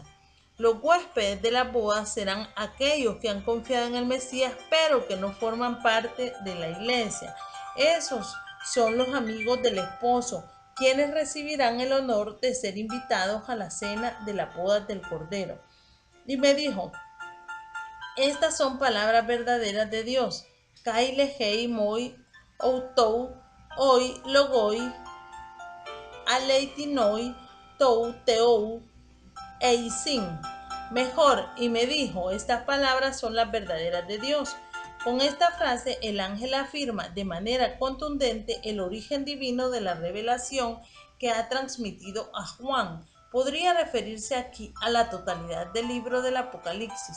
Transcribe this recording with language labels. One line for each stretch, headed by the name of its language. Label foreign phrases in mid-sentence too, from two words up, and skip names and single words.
Spanish: Los huéspedes de las bodas serán aquellos que han confiado en el Mesías, pero que no forman parte de la iglesia. Esos son los amigos del esposo, quienes recibirán el honor de ser invitados a la cena de las bodas del Cordero. Y me dijo: estas son palabras verdaderas de Dios.
Greek: Καὶ λέγει μοι· οὗτοι οἱ λόγοι ἀληθινοὶ τοῦ θεοῦ εἰσιν.
Spanish: Mejor, y me dijo, estas palabras son las verdaderas de Dios. Con esta frase, el ángel afirma de manera contundente el origen divino de la revelación que ha transmitido a Juan. Podría referirse aquí a la totalidad del libro del Apocalipsis.